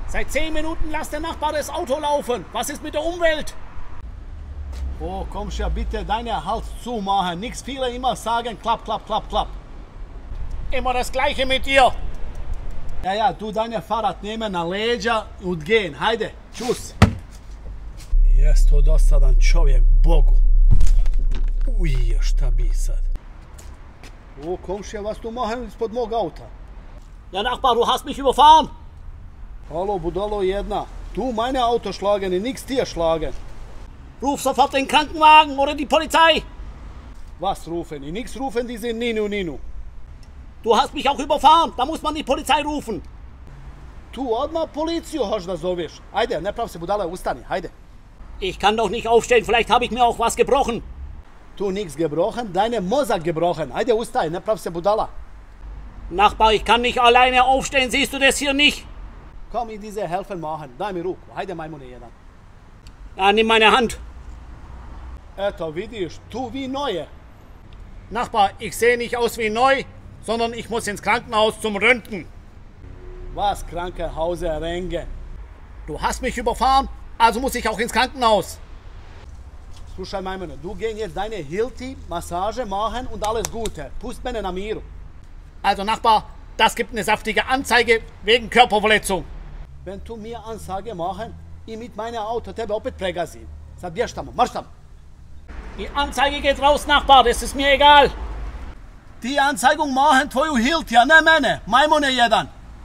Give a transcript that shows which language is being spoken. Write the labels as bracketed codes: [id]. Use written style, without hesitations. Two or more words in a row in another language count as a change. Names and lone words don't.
[de] Seit 10 Minuten lässt der Nachbar das Auto laufen. Was ist mit der Umwelt? Oh, kommst ja bitte deine Hals zumachen. Nichts viele immer sagen, klapp, klapp, klapp, klapp. Immer das Gleiche mit dir. Ja, du deine Fahrrad nehmen [bs] na leđa [de] und gehen. [bs] Hajde, čus. Jes to dosadan čovjek, Bogu. Uj, šta bi sad? O, komšija, [de] was tu machen [bs] ispod mog auta? [de] Ja, Nachbar, du hast mich überfahren. [bs] Hallo, budalo jedna. [de] Du meine Auto schlagen, nix dir schlagen. Ruf sofort den Krankenwagen oder die Polizei. Was rufen? Nix rufen, die sind Ninu. Du hast mich auch überfahren, da muss man die Polizei rufen. [bs] Tu odmah policiju hoš da zoveš. Ajde, ne prav se budala, ustani, hajde. [de] Ich kann doch nicht aufstehen, vielleicht habe ich mir auch was gebrochen. Tu nix gebrochen, deine Mozak gebrochen. [bs] Ajde, ustaj, ne prav se budala. [de] Nachbar, ich kann nicht alleine aufstehen, siehst du das hier nicht? Komm, ich diese helfen machen. [bs] Daj mi ruku, hajde majmune jedan. [de] Ja, nimm meine Hand. [bs] Eto, vidiš, tu [de] wie neue. Nachbar, ich sehe nicht aus wie neu, sondern ich muss ins Krankenhaus zum Röntgen. Was, Krankenhause Renge? Du hast mich überfahren, also muss ich auch ins Krankenhaus. [bs] Slušaj, majmune, [de] du gehen jetzt deine Hilti, Massage machen und alles Gute. [bs] Pust mene na miru. [de] Also Nachbar, das gibt eine saftige Anzeige wegen Körperverletzung. Wenn tu mir Ansage machen, i mit meinem Auto [bs] tebe opet pregazim. Sad bješ tamo, marš tamo. [de] Die Anzeige geht raus, Nachbar, das ist mir egal. Die Anzeigung machen [bs] tvoju Hilti, a ne mene, majmune jedan.